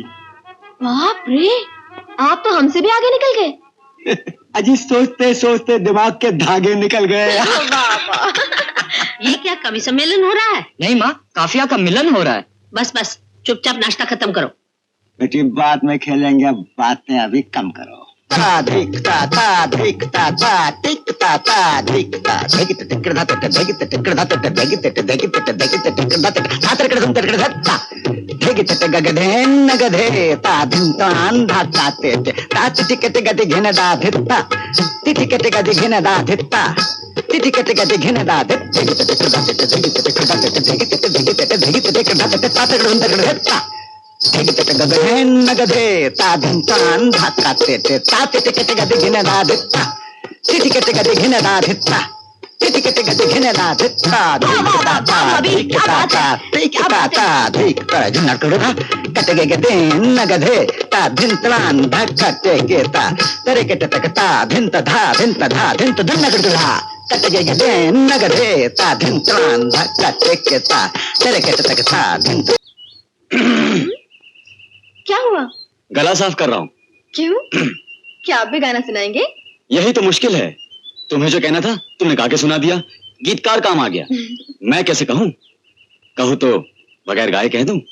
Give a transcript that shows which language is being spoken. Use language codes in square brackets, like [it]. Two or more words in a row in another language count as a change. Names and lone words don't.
[hi] बाप रे, आप तो हमसे भी आगे निकल गए। अजी सोचते सोचते दिमाग के धागे निकल गए। ये क्या कवि सम्मेलन हो रहा है? नहीं माँ, काफिया का मिलन हो रहा है। बस बस, चुपचाप नाश्ता खत्म करो। बेटी बाद में खेलेंगे, अब बातें अभी कम करो। ता धिकता ता धिकता ता टिकता ता धिकता धिकता टिकड़ा ता धिकता टिकड़ा ता धिकता धिकता धिकता टिकड़ा ता टिकड़ा ता टिकड़ा ता धिकता गगधे नगधे ता धिंतान धाता ते ता टिकट गति घिन दा धित्ता टिकट गति घिन दा धित्ता टिकट गति घिन दा धित्ता टिकड़ा ता टिकड़ा ता धिकता ता टिकड़ा धित्ता गगधे नगधे ता धिंतान धाता ते ता टिकट गति घिन दा धित्ता टिकट गति घिन दा धित्ता टिकट गट घिनला धिक्ता धिक्ता ता धिक्ता ता धिक्ता ता धिक्ता नकड़गा कटगे गते नगधे ता धिंतलान धक्कटे गेता तरे कट तकता धिंत धा धिंत धन्नगड़गा कटगे गते नगधे ता धिंतलान धक्कटे गेता तरे कट तकता धिंत। क्या हुआ? गला साफ कर रहा हूँ। क्यों? क्या आप भी गाना सुनाएंगे? यही तो मुश्किल है। तुम्हें जो कहना था तुमने गा के सुना दिया, गीतकार काम आ गया। मैं कैसे कहूँ? कहूँ तो बगैर गाए कह दूं?